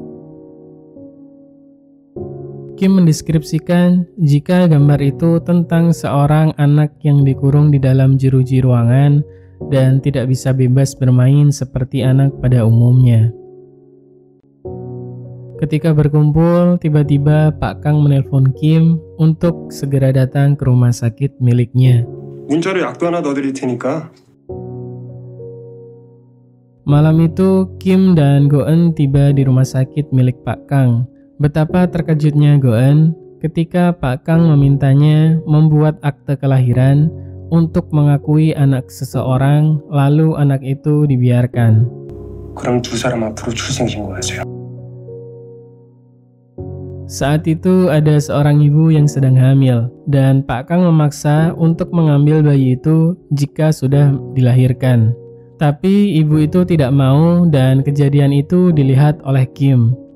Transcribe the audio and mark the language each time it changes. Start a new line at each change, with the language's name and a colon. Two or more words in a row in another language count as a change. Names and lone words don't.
Indonesian: Kim mendeskripsikan jika gambar itu tentang seorang anak yang dikurung di dalam jeruji ruangan dan tidak bisa bebas bermain seperti anak pada umumnya. Ketika berkumpul, tiba-tiba Pak Kang menelpon Kim untuk segera datang ke rumah sakit miliknya.
Korean: 문자로 약도 하나 넣어드릴 테니까.
Indonesian: Malam itu, Kim dan Go-eun tiba di rumah sakit milik Pak Kang. Betapa terkejutnya Go-eun ketika Pak Kang memintanya membuat akte kelahiran untuk mengakui anak seseorang, lalu anak itu dibiarkan.
Korean: 그럼 두 사람 앞으로 출생신고하세요.
Indonesian: Saat itu ada seorang ibu yang sedang hamil, dan Pak Kang memaksa untuk mengambil bayi itu jika sudah dilahirkan. Tapi ibu itu tidak mau dan kejadian itu dilihat oleh Kim.